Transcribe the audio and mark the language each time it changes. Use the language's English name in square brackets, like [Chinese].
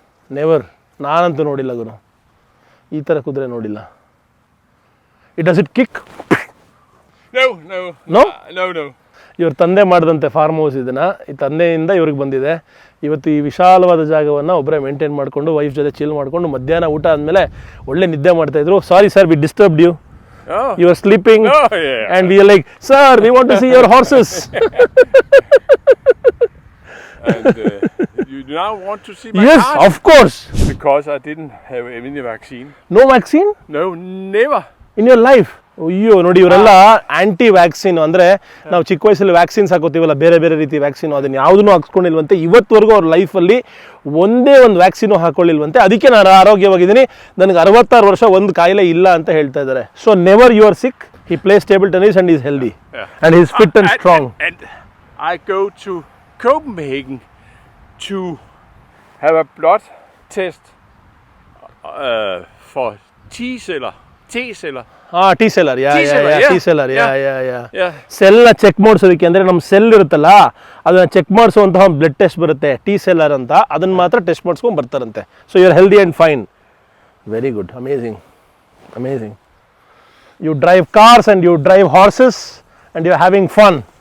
[Kannada] Never. ನಾನಂತೂ ನೋಡಿಲ್ಲ ಗುರು, ಈ ಥರ ಕುದುರೆ ನೋಡಿಲ್ಲ. [English] Does it kick? No. [Kannada] ಇವ್ರ ತಂದೆ ಮಾಡಿದಂತೆ ಫಾರ್ಮ್ ಹೌಸ್ ಇದನ್ನ, ಈ ತಂದೆಯಿಂದ ಇವ್ರಿಗೆ ಬಂದಿದೆ. ಇವತ್ತು ಈ ವಿಶಾಲವಾದ ಜಾಗವನ್ನು ಒಬ್ಬರೇ ಮೇಂಟೈನ್ ಮಾಡಿಕೊಂಡು ವೈಫ್ ಜೊತೆ ಚಿಲ್ ಮಾಡಿಕೊಂಡು ಮಧ್ಯಾಹ್ನ ಊಟ ಆದಮೇಲೆ ಒಳ್ಳೆ ನಿದ್ದೆ ಮಾಡ್ತಾ ಇದ್ರು. [English] Sorry sir, we disturbed you. Oh. You are sleeping. Oh, yeah. And we are like, sir, we want to see your horses. And you now want to see my Yes, cars? of course. Because I didn't have any vaccine. No vaccine No, never. in your life. [Kannada] ಅಯ್ಯೋ ನೋಡಿ, ಇವರೆಲ್ಲ aunty vaccine. ಅಂದರೆ ನಾವು ಚಿಕ್ಕ ವಯಸ್ಸಲ್ಲಿ vaccines ಹಾಕೋತೀವಲ್ಲ, ಬೇರೆ ಬೇರೆ ರೀತಿ ವ್ಯಾಕ್ಸಿನ್, ಅದನ್ನು ಯಾವುದೂ ಹಾಕ್ಸ್ಕೊಂಡಿಲ್ವಂತೆ. ಇವತ್ತುವರೆಗೂ ಅವ್ರ ಲೈಫಲ್ಲಿ ಒಂದೇ ಒಂದು ವ್ಯಾಕ್ಸಿನು ಹಾಕೊಳ್ಳಿಲ್ವಂತೆ. ಅದಕ್ಕೆ ನಾನು ಆರೋಗ್ಯವಾಗಿದ್ದೀನಿ, ನನಗೆ 66 ವರ್ಷ, ಒಂದು ಕಾಯಿಲೆ ಇಲ್ಲ ಅಂತ ಹೇಳ್ತಾ ಇದ್ದಾರೆ. [English] So never you are sick. He plays table tennis and he is healthy. And he is fit and strong. And I go to Copenhagen to have a blood test for T-celler. [Kannada] T seller. T seller. [English] Yeah. [Kannada] ಸೆಲ್ನ check ಮಾಡಿಸೋದಕ್ಕೆ, ಅಂದರೆ ನಮ್ಮ cell ಇರುತ್ತಲ್ಲ ಅದನ್ನು check ಮಾಡಿಸುವಂತಹ ಒಂದು blood test ಬರುತ್ತೆ, T seller ಅಂತ. ಅದನ್ನು ಮಾತ್ರ test ಮಾಡಿಸ್ಕೊಂಡು ಬರ್ತಾರಂತೆ. [English] So you are healthy and fine. Very good. Amazing. You drive cars and you drive horses and you are having fun.